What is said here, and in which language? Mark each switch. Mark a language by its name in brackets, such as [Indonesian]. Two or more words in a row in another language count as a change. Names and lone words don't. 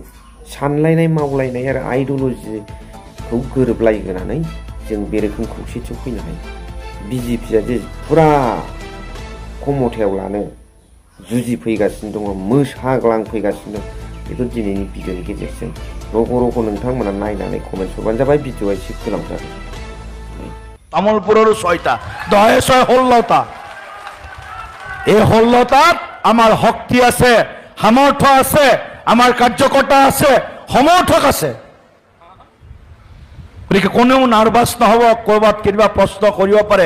[Bodo] सानलायनाय, मावलायनाय आरो आइडिअलजिखौ गोरोबलायहोनानै जों बे रोखोम खौसेथियाव फैनो हायो। बिजेपिआ जे फुरा खमथायाव लानो जुजिफैगासिनो दङ, मोसाग्लांफैगासिनो दं, बेखौ दिनैनि भिडिअनि गेजेरजों रग' रग' नोंथांमोना नायनानै कमेन्ट हरबानो जाबाय। भिडिअआ एसे गोलाव जागोन। [Assamese] তামোলপুৰৰ 6টা 10-6 16টা এই 16টাত আমাৰ শক্তি আছে, সামৰ্থ্য আছে, আমাৰ কাৰ্যকৰ্তা আছে, সমৰ্থক আছে। গতিকে কোনেও নাৰ্ভাছ নহ'ব, ক'ৰবাত কেতিয়াবা প্ৰশ্ন কৰিব পাৰে।